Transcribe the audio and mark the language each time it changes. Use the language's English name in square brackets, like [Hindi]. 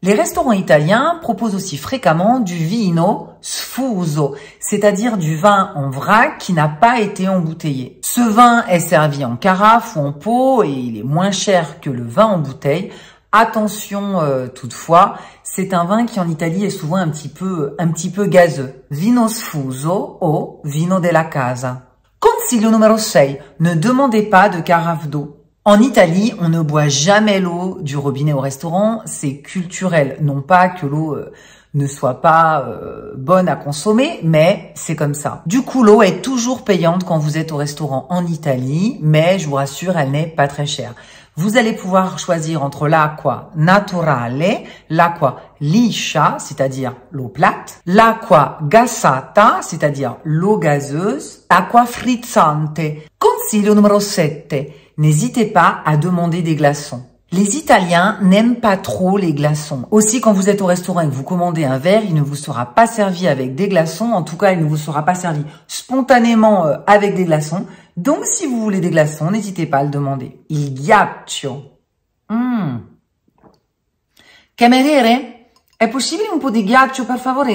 [French] Les restaurants italiens proposent aussi fréquemment du vino sfuso, c'est-à-dire du vin en vrac qui n'a pas été embouteillé. Ce vin est servi en carafe ou en pot et il est moins cher que le vin en bouteille. Attention toutefois, c'est un vin qui en Italie est souvent un petit peu gazeux. [Italian] Vino sfuso o vino della casa. Consiglio numero 6, [French] ne demandez pas de carafe d'eau. En Italie, on ne boit jamais l'eau du robinet au restaurant, c'est culturel. Non pas que l'eau ne soit pas bonne à consommer, mais c'est comme ça. Du coup, l'eau est toujours payante quand vous êtes au restaurant en Italie, mais je vous rassure, elle n'est pas très chère. Vous allez pouvoir choisir entre l'acqua naturale, l'acqua liscia, c'est-à-dire l'eau plate, l'acqua gassata, c'est-à-dire l'eau gazeuse, acqua frizzante. [Italian] Consiglio numero 7. [French] N'hésitez pas à demander des glaçons. Les Italiens n'aiment pas trop les glaçons. Aussi, quand vous êtes au restaurant et que vous commandez un verre, il ne vous sera pas servi avec des glaçons. En tout cas, il ne vous sera pas servi spontanément avec des glaçons. Donc, si vous voulez des glaçons, n'hésitez pas à le demander. [Italian] Il ghiaccio. Cameriere, è possibile un po' di ghiaccio per favore?